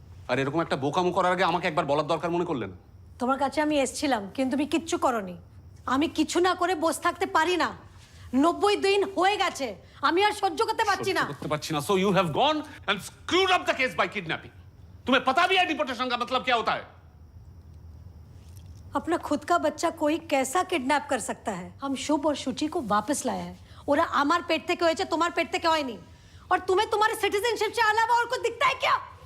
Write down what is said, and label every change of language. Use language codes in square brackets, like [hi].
[bn] আর এরকম একটা বোকামো করার আগে আমাকে একবার বলার দরকার মনে করলে না? তোমার কাছে আমি এসেছিলাম কিন্তু তুমি কিচ্ছু করনি। আমি কিছু না করে বসে থাকতে পারি না। 90 দিন হয়ে গেছে, আমি আর সহ্য করতে পারছি না। করতে পারছি না। [en] So you have gone and screwed up the case by kidnapping. [hi] तुम्हें पता भी है डिपोर्टेशन का मतलब क्या होता है? अपना खुद का बच्चा कोई कैसा किडनैप कर सकता है? हम शुभ और शुचि को वापस लाया है। [bn] ওরা আমার পেট থেকে হয়েছে, তোমার পেট থেকে হয়নি। [hi] और तुम्हें तुम्हारे सिटीजनशिप से अलावा और कुछ दिखता है क्या?